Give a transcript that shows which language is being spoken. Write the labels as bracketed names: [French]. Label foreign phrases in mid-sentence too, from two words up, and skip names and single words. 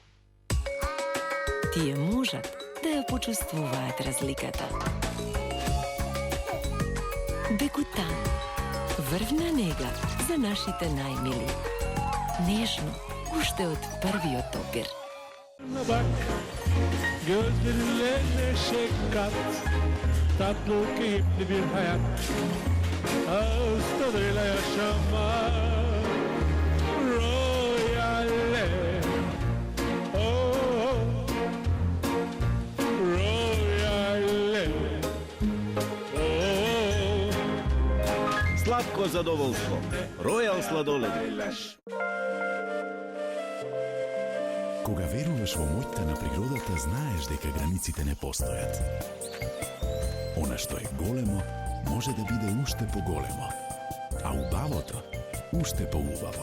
[Macedonian] Тие можат да ја почувствуваат разликата. Бекутан. Врвна нега за нашите најмили. Нежно, уште од првиот допир. [Turkish] Bak, gözlerine neşe kat, tatlı keyifli bir hayat, ağız tadıyla yaşamak. Royale, oh, Royale, oh. [Macedonian] Сладко задоволство. Ројал сладолед. Кога веруваш во моќта на природата, знаеш дека границите не постојат. Она што е големо, може да биде уште поголемо, а убавото уште поубаво.